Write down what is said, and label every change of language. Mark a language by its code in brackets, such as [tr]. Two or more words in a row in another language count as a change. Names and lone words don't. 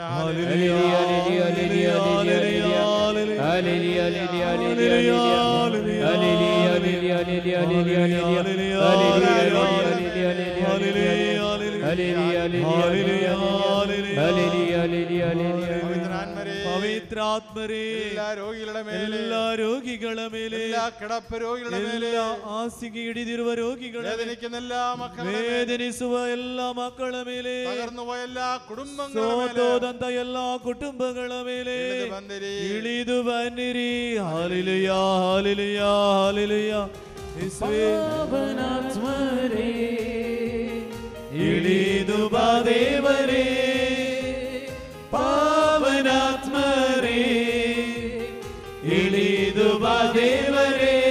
[kn] Hallelujah, hallelujah, hallelujah, hallelujah, hallelujah, ಪವಿತ್ರಾತ್ಮರೇ ಎಲ್ಲ ರೋಗಿಗಳ ಮೇಲೆ [ml] കിടപ്പ് രോഗികളുടെ മേലെ [kn] ಎಲ್ಲ ಹಾಸಿಗೆ ಹಿಡಿದಿರುವ ರೋಗಿಗಳ ವೇದನಿಸುವ ಎಲ್ಲ ಮಕ್ಕಳ ಮೇಲೆ [ml] തകർന്നുപോയ എല്ലാ കുടുംബങ്ങളുടെ മേലെ [kn] ಸೋತೋದಂತ ಎಲ್ಲ ಕುಟುಂಬಗಳ ಮೇಲೆ ಇಳಿದು ಬನ್ನಿರಿ. ಹಾಲೆಲೂಯ ಹಾಲೆಲೂಯ ಹಾಲೆಲೂಯ. ಪಾವನಾತ್ಮರೇ ಇಳಿದು ಬಾ ದೇವರೇ ಪಾವನಾತ್ಮರೇ ಇಳಿದು ಬಾ ದೇವರೇ.